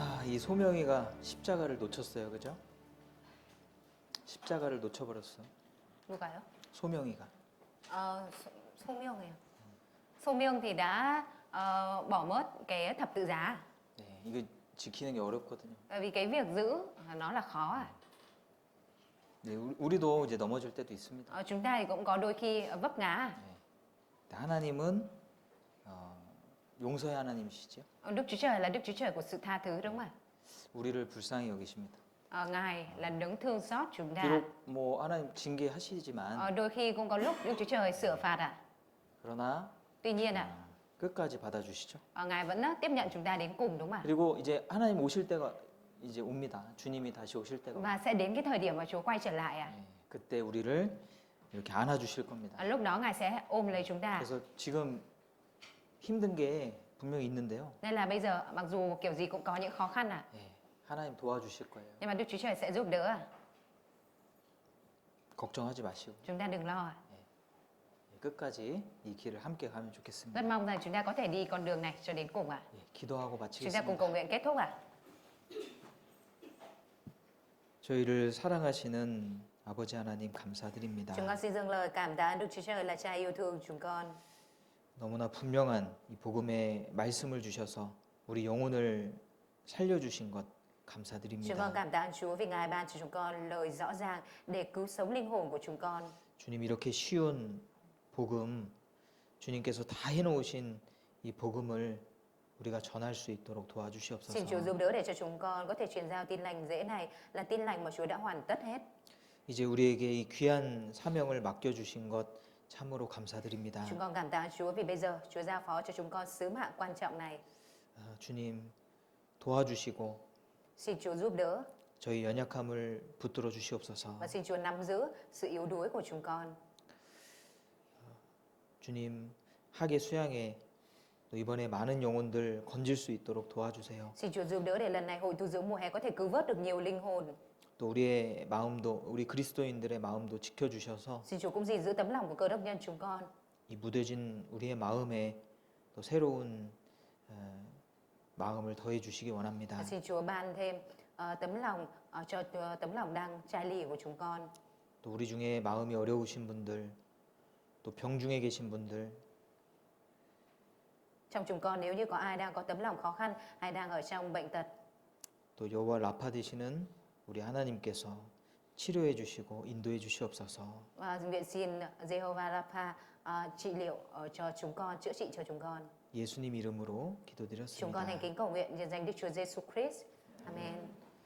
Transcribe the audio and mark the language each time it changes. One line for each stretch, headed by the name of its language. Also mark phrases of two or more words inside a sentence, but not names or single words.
Korean: 이 소명이가 십자가를 놓쳤어요, 그죠? 십자가를 놓쳐버렸어. 누가요? 소명이가. 소명이요.
Vietnamese: 소명 thì đã bỏ mất cái thập tự giá.
Korean: 네, 이거 지키는 게 어렵거든요.
Vietnamese: Bởi vì cái việc giữ nó là khó à.
Korean: 네, 우리도 이제 넘어질 때도 있습니다.
Vietnamese: Chúng ta thì cũng có đôi khi vấp ngã.
Korean: 네, 하나님은 용서의 하나님이시죠.
Vietnamese: Đức Chúa Trời là Đức Chúa Trời của sự tha thứ đúng không ạ?
Korean: 우리를 불쌍히 여기십니다.
Vietnamese: Ngài là đấng thương xót chúng ta.
Korean: 비록 뭐 하나님 징계하시지만
Vietnamese: Đôi khi cũng có lúc Đức Chúa Trời sửa phạt ạ.
Korean: 그러나
Vietnamese: Tuy nhiên ạ,
Korean: 끝까지 받아주시죠.
Vietnamese: Ngài vẫn tiếp nhận chúng ta đến cùng đúng không ạ?
Korean: 그리고 이제 하나님 오실 때가 이제 옵니다. 주님이 다시 오실 때가.
Vietnamese: Và sẽ đến cái thời điểm mà Chúa quay trở lại ạ.
Korean: 네, 그때 우리를 이렇게 안아주실 겁니다.
Vietnamese: Lúc đó Ngài sẽ ôm lấy chúng ta.
Korean: 그래서 지금 힘든 게 분명히 있는데요.
Vietnamese: Nên là bây giờ mặc dù kiểu gì cũng có những khó khăn ạ.
Korean: 네, 하나님 도와주실 거예요.
Vietnamese: Nhưng mà Đức Chúa Trời sẽ giúp đỡ ạ.
Korean: 걱정하지 마시고
Vietnamese: Chúng ta đừng lo ạ.
Korean: 끝까지 이 길을 함께 가면 좋겠습니다.
Vietnamese: Rất mong rằng chúng ta có thể đi con đường này cho đến cùng ạ.
Korean: 예, 기도하고
Vietnamese: Chúng ta cùng
Korean: 마치겠습니다.
Vietnamese: cầu nguyện kết thúc ạ.
Korean: 저희를 사랑하시는 아버지 하나님 감사드립니다.
Vietnamese: Chúng con xin dâng lời cảm tạ Đức Chúa Trời là Cha yêu thương chúng con.
Korean: 너무나 분명한 이 복음의 말씀을 주셔서 우리 영혼을 살려주신 것
Vietnamese: Chúng con
Korean: 감사드립니다.
Vietnamese: cảm tạ Chúa vì Ngài ban cho chúng con lời rõ ràng để cứu sống linh hồn của chúng con.
Korean: 주님 이렇게 쉬운 복음, 주님께서 다 해놓으신 이 복음을 우리가 전할 수 있도록 도와주시옵소서.
Vietnamese: Xin Chúa giúp đỡ để cho chúng con có thể truyền giao tin lành dễ này là tin lành mà Chúa đã hoàn tất hết.
Korean: 이제 우리에게 이 귀한 사명을 맡겨주신 것 참으로 감사드립니다.
Vietnamese: Chúng con cảm tạ Chúa vì bây giờ Chúa giao phó cho chúng con sứ mạng quan trọng này.
Korean: 주님 도와주시고
Vietnamese: Xin Chúa giúp đỡ
Korean: 저희 연약함을 붙들어 주시옵소서.
Vietnamese: và xin Chúa nắm giữ sự yếu đuối của chúng con.
Korean: 주님 학예 수양에 또 이번에 많은 영혼들 건질 수 있도록 도와주세요.
Vietnamese: Xin Chúa giúp đỡ để lần này hội tu dưỡng mùa hè có thể cứu vớt được nhiều linh hồn.
Korean: 또 우리의 마음도 우리 그리스도인들의 마음도 지켜주셔서
Vietnamese: Xin Chúa cũng gìn giữ tấm lòng của cơ đốc nhân chúng con.
Korean: 이 무뎌진 우리의 마음에 또 새로운 마음을 더해 주시기 원합니다.
Vietnamese: Và xin Chúa ban thêm tấm lòng cho tấm lòng đang chai lì của chúng con.
Korean: 또 우리 중에 마음이 어려우신 분들, 또 병 중에 계신 분들,
Vietnamese: Trong chúng con nếu như có ai đang có tấm lòng khó khăn hay đang ở trong bệnh tật,
Korean: 또 여호와 라파 되시는 우리 하나님께서 치료해 주시고 인도해 주시옵소서.
Vietnamese: nguyện xin Jehovah Rapha trị liệu cho chúng con, chữa trị cho chúng con.
Korean: 예수님 이름으로
Vietnamese: Chúng con
Korean: 기도드렸습니다.
Vietnamese: thành kính cầu nguyện nhân danh Đức Chúa Giêsu Christ. Amen.